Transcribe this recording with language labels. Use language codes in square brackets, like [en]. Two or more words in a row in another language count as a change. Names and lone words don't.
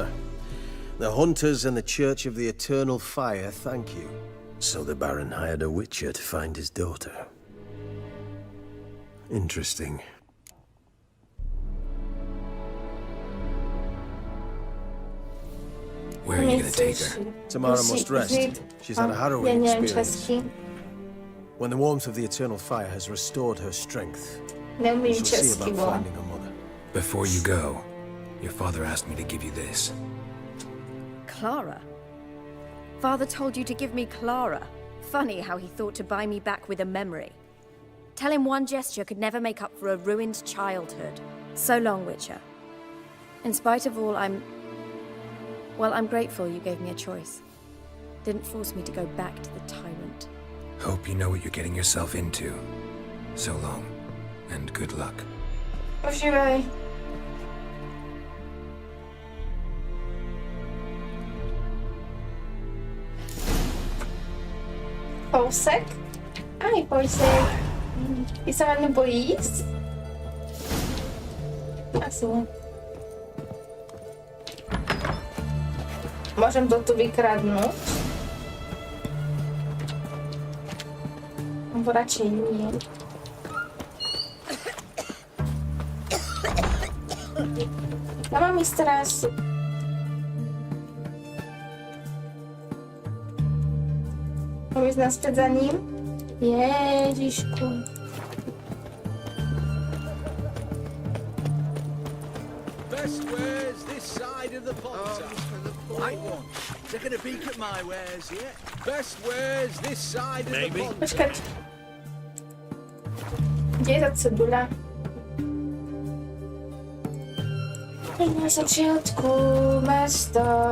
[en] The hunters and the Church of the Eternal Fire thank you. So the Baron hired a witcher to find his daughter. Interesting. Where are you gonna take her? Tamara must rest. She's had a [sk] Ja [en] harrowing [sk] neviem [en] experience. [sk] česky. [en] When the warmth of the Eternal Fire has restored her strength, we [cs] Neumím [en] shall see [cs] česky, [en] about bo. finding her mother. Before you go, your father asked me to give you this. Clara? Father told you to give me Clara. Funny how he thought to buy me back with a memory. Tell him one gesture could never make up for a ruined childhood. So long, Witcher. In spite of all, I'm grateful you gave me a choice. Didn't force me to go back to the tyrant. Hope you know what you're getting yourself into. So long, and good luck. [cs] Užívej. Kousek? Aj, pojď si. Ty se mě bojíš? Asi ne. [sk] Môžem to tu vykradnúť? Nebo radšej nie. Ja mám ísť teraz. Mám ísť naspäť za ním? Ježišku. [en] Best wares this side of the pond. Right one. Taking a peek at my wares, yeah? Best wares this side of the pond. [sk] Počkať. Kde je tá cedula? Na začiatku mesta.